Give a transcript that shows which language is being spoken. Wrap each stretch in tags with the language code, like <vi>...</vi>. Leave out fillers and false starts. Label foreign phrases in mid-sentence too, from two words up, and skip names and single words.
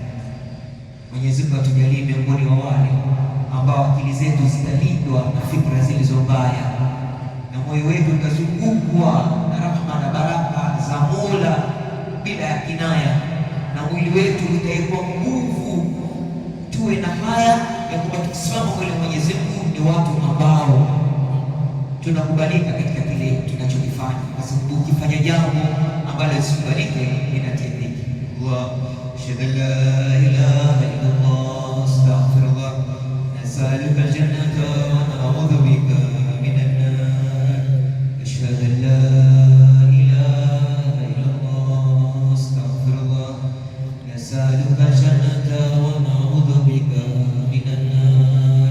<sw>Mwenyezi Mungu atujalie miongoni wa wale ambao akili zetu zitalindwa na fikra zilizo mbaya na moyo wetu utazungukwa na rahma na baraka za Mola bila ya kinaya, na mwili wetu utaikuwa nguvu, tuwe na haya ya kwamba tukisimama mbele ya Mwenyezi Mungu ni watu ambao tunakubalika katika kile tunachokifanya, kwa sababu ukifanya jambo ambalo lisikubalike linatendeka.</sw> <ar>أشهد أن لا إله إلا الله، أستغفر الله، نسألك الجنة ونعوذ بك من النار. أشهد أن لا إله إلا الله، أستغفر الله، نسألك الجنة ونعوذ بك من النار.</ar>